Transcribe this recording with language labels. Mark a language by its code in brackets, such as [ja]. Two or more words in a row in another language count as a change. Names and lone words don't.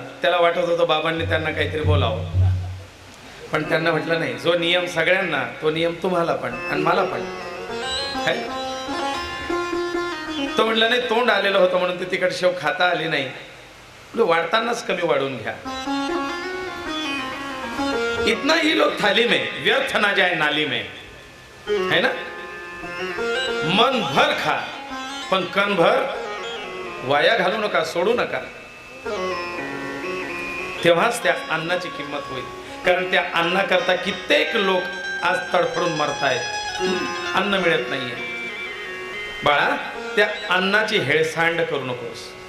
[mr] त्याला वाटत होतं बाबांनी त्यांना काहीतरी बोलावं, पण त्यांना म्हटलं नाही, जो नियम सगळ्यांना तो नियम तुम्हाला पण आणि मला पण. तो म्हटलं नाही, तोंड आलेलं होतं म्हणून ते तिकड शेव खाता आली नाही. वाढतानाच कमी वाढून घ्या. [hi] इतना ही लोग थाली में व्यर्थ ना जाए नाली में, है ना. [mr] मन भर खा पण कण भर वाया घालू नका, सोडू नका. तेव्हाच त्या अन्नाची किंमत होईल. कारण त्या अन्नाकरता कित्येक लोक आज तडफडून मरतायत, अन्न मिळत नाहीये. बाळा त्या अन्नाची हेळसांड करू नकोस.